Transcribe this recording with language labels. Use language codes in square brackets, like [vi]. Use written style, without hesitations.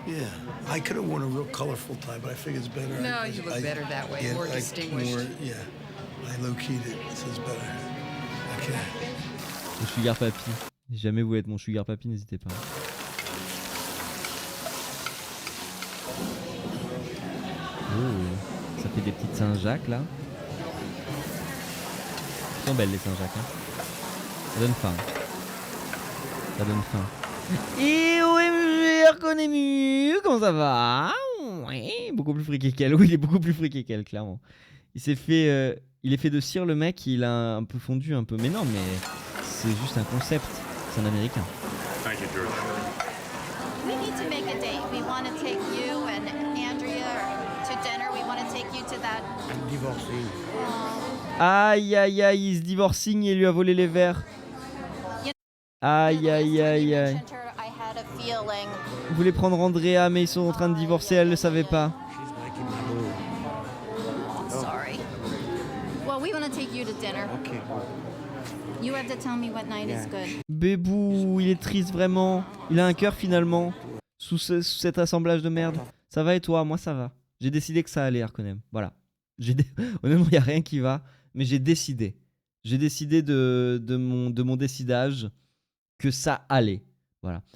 [en] Yeah, I could have worn a real colorful tie, but I figured it's better. No, you look better that way, more distinguished. Yeah, I low-keyed it, so it's better. Okay. [fr] Le sugar papy. Si jamais vous voulez être mon sugar papy, n'hésitez pas. Oh, ça fait des petites Saint-Jacques là. Elles sont belles les Saint-Jacques. Hein. Ça donne faim. Ça donne faim. Et OMG, Arconému, comment ça va? Ouais, beaucoup plus friqué qu'elle. Oui, il est beaucoup plus friqué qu'elle, clairement. Il s'est fait, il est fait de cire le mec, il a un peu fondu un peu. Mais non, mais c'est juste un concept. C'est un américain. [en] Thank you, George. We need to make a date. We want to take you and Andrea to dinner. We want to take you to that. I'm divorcing. [fr] Aïe aïe aïe, il se divorcing et il lui a volé les verres. Aïe aïe aïe aïe. [en] I had a feeling. [fr] Ils voulaient prendre Andrea mais ils sont en train de divorcer, elle le savait pas. [en] Sorry. Well, we want to take you to dinner. Okay. You have to tell me what night is good. [fr] Bébou, il est triste vraiment. Il a un cœur finalement. Sous cet assemblage de merde. Ça va et toi? Moi ça va. J'ai décidé que ça allait, Arconem. Voilà. Honnêtement, il n'y a rien qui va. Mais j'ai décidé. J'ai décidé de mon décidage que ça allait. Voilà.